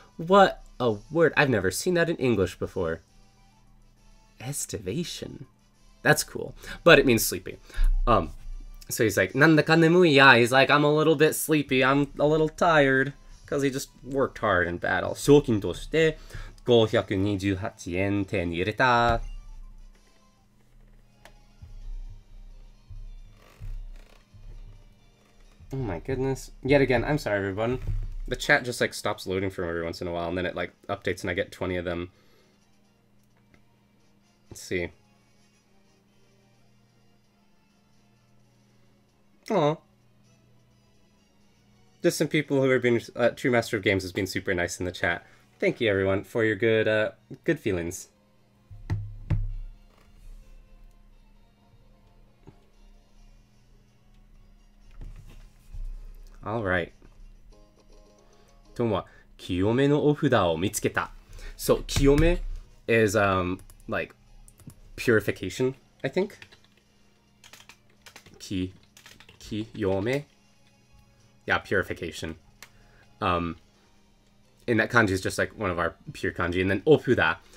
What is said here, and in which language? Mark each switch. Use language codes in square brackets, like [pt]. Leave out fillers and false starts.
[en] What a word. I've never seen that in English before. Estivation. That's cool. But it means sleeping. So he's like, [ja] Nandaka nemui ya. [en] He's like, I'm a little bit sleepy. I'm a little tired. Because he just worked hard in battle. [ja] 賞金として528円手に入れた. [en] Oh my goodness. Yet again, I'm sorry everyone. The chat just like stops loading for every once in a while and then it like updates and I get 20 of them. Let's see. Aw. Just some people who are being True Master of Games has been super nice in the chat. Thank you everyone for your good feelings. All right. [ja] トンは清めのお札を見つけた. [en] So 清め is like purification, I think. 清め.Yeah, purification. And that kanji is just like one of our pure kanji. And then ofuda.